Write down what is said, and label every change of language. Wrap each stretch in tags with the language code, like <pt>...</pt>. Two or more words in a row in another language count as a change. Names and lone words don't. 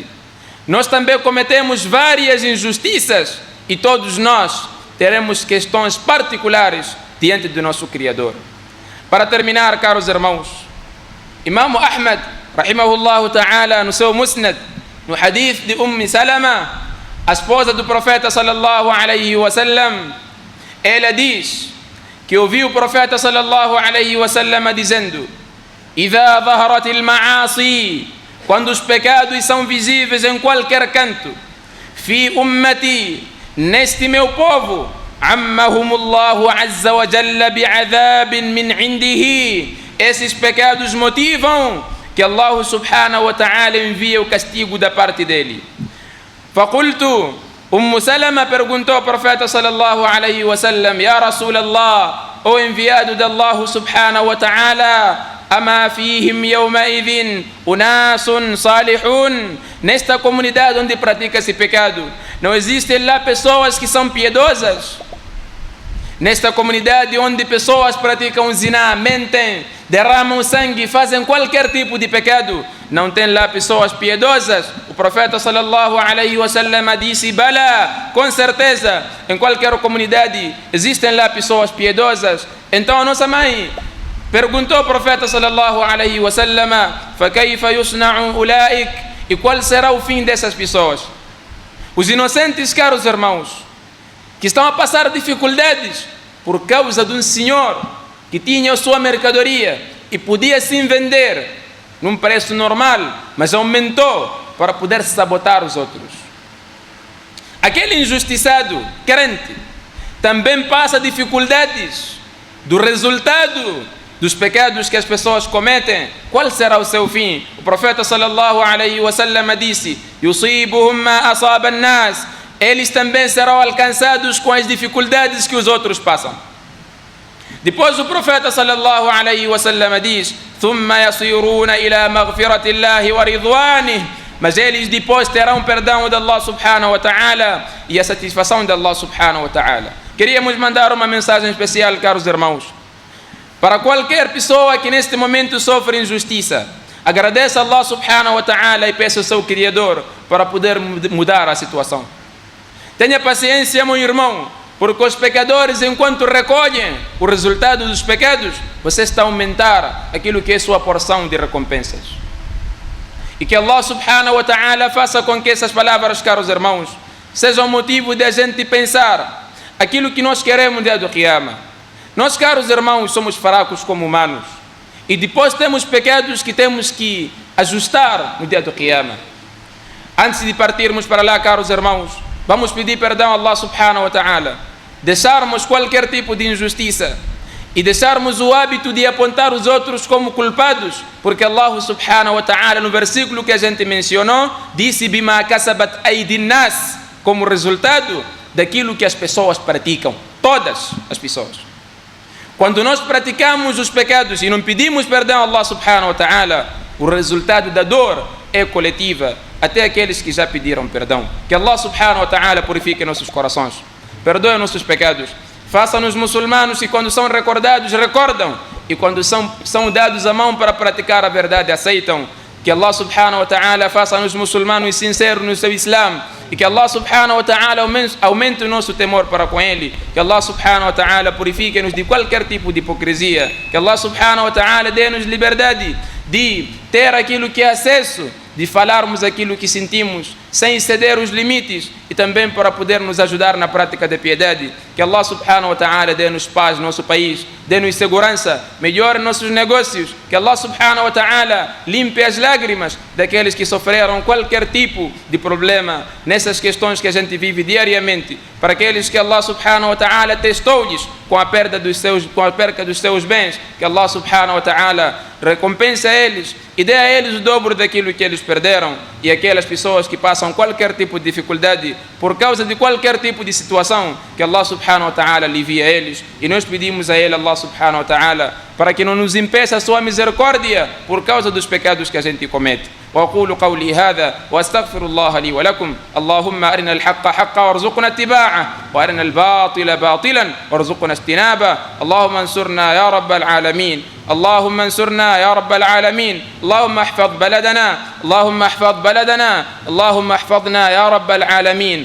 <pt>Nós também cometemos várias injustiças e todos nós teremos questões particulares diante do nosso Criador. Para terminar, caros irmãos,</pt> <ar>الإمام أحمد رحمه الله تعالى,</ar> <pt>no seu Musnad, no hadith de Salama, a esposa do profeta</pt> <ar>صلى الله عليه وسلم,</ar> <pt>ela diz que ouviu o profeta</pt> <ar>صلى الله عليه وسلم</ar> <pt>dizendo:</pt> <ar>"إذا ظهرت المعاصي",</ar> <pt>quando os pecados são visíveis em qualquer canto,</pt> <ar>"في أمتي",</ar> <pt>neste meu povo,</pt> <ar>"عمهم الله عز وجل بعذاب من عنده",</ar> <pt>esses pecados motivam que</pt> <ar>الله سبحانه وتعالى</ar> <pt>envia o castigo da parte dele.</pt> <ar>فقلت, Salama</ar> <pt>perguntou ao profeta</pt> <ar>صلى الله عليه وسلم يا رسول الله,</ar> <pt>o enviado de</pt> <ar>الله سبحانه وتعالى أما فيهم يومئذ أناس صالحون",</ar> <pt>nesta comunidade onde pratica esse pecado, não existem lá pessoas que são piedosas? Nesta comunidade onde pessoas praticam zina, mentem, derramam sangue, fazem qualquer tipo de pecado, não tem lá pessoas piedosas? O profeta</pt> <ar>صلى الله عليه وسلم</ar> <pt>disse: "Bala", com certeza, em qualquer comunidade existem lá pessoas piedosas. Então a nossa mãe perguntou ao profeta</pt> <ar>صلى الله عليه وسلم: "فكيف يصنع أولئك",</ar> <pt>e qual será o fim dessas pessoas? Os inocentes, caros irmãos, que estão a passar dificuldades por causa de um senhor que tinha a sua mercadoria e podia sim vender num preço normal, mas aumentou para poder sabotar os outros. Aquele injustiçado, crente, também passa dificuldades do resultado dos pecados que as pessoas cometem. Qual será o seu fim? O profeta</pt> <ar>صلى الله عليه وسلم</ar> <pt>disse:</pt> <ar>"يصيبهم ما أصاب الناس",</ar> <pt>eles também serão alcançados com as dificuldades que os outros passam. Depois o profeta</pt> <ar>صلى الله عليه وسلم diz: "ثم يصيرون إلى مغفرة الله ورضوانه",</ar> <pt>mas eles depois terão perdão de</pt> <ar>الله سبحانه وتعالى</ar> <pt>e a satisfação de</pt> <ar>الله سبحانه وتعالى.</ar> <pt>Queríamos mandar uma mensagem especial, caros irmãos, para qualquer pessoa que neste momento sofre injustiça. Agradeça a</pt> <ar>الله سبحانه وتعالى</ar> <pt>e peça ao seu Criador para poder mudar a situação. Tenha paciência, meu irmão, porque os pecadores, enquanto recolhem o resultado dos pecados, você está a aumentar aquilo que é sua porção de recompensas. E que</pt> <ar>الله سبحانه وتعالى</ar> <pt>faça com que essas palavras, caros irmãos, sejam motivo de a gente pensar aquilo que nós queremos no dia do Qiyamah. Nós, caros irmãos, somos fracos como humanos, e depois temos pecados que temos que ajustar no dia do Qiyamah. Antes de partirmos para lá, caros irmãos, vamos pedir perdão a</pt> <ar>الله سبحانه وتعالى,</ar> <pt>deixarmos qualquer tipo de injustiça e deixarmos o hábito de apontar os outros como culpados, porque</pt> <ar>الله سبحانه وتعالى,</ar> <pt>no versículo que a gente mencionou, disse:</pt> <ar>"بما كسبت أيدي الناس",</ar> <pt>como resultado daquilo que as pessoas praticam, todas as pessoas. Quando nós praticamos os pecados e não pedimos perdão a</pt> <ar>الله سبحانه وتعالى,</ar> <pt>o resultado da dor é coletiva, até aqueles que já pediram perdão. Que</pt> <ar>الله سبحانه وتعالى</ar> <pt>purifique nossos corações, perdoe nossos pecados, faça-nos muçulmanos que quando são recordados, recordam, e quando são dados a mão para praticar a verdade, aceitam. Que</pt> <ar>الله سبحانه وتعالى</ar> <pt>faça-nos muçulmanos sinceros no seu Islã, e que</pt> <ar>الله سبحانه وتعالى</ar> <pt>aumente o nosso temor para com Ele. Que</pt> <ar>الله سبحانه وتعالى</ar> <pt>purifique-nos de qualquer tipo de hipocrisia. Que</pt> <ar>الله سبحانه وتعالى</ar> <pt>dê-nos liberdade de ter aquilo que é acesso de falarmos aquilo que sentimos, sem exceder os limites, e também para poder nos ajudar na prática da piedade. Que</pt> <ar>الله سبحانه وتعالى</ar> <pt>dê-nos paz no nosso país, dê-nos segurança, melhore nossos negócios, que</pt> <ar>الله سبحانه وتعالى</ar> <pt>limpe as lágrimas daqueles que sofreram qualquer tipo de problema nessas questões que a gente vive diariamente, para aqueles que</pt> <ar>الله سبحانه وتعالى</ar> <pt>testou-lhes com a perda dos seus bens, que</pt> <ar>الله سبحانه وتعالى</ar> <pt>recompensa a eles e dê a eles o dobro daquilo que eles perderam, e aquelas pessoas que passam qualquer tipo de dificuldade por causa de qualquer tipo de situação, que</pt> <ar>الله سبحانه وتعالى</ar> <pt>alivia a eles, e nós pedimos a ele,</pt> <ar>الله سبحانه وتعالى,</ar> <pt>para que não nos impeça a sua misericórdia por causa dos pecados que a gente comete.</pt> <ar>وأقول قولي هذا وأستغفر الله لي ولكم. اللهم أرنا الحق حقا وارزقنا اتباعه، وأرنا الباطل باطلا وارزقنا اجتنابه. اللهم انصرنا يا رب العالمين، اللهم انصرنا يا رب العالمين. اللهم احفظ بلدنا، اللهم احفظ بلدنا، اللهم احفظنا يا رب العالمين.</ar>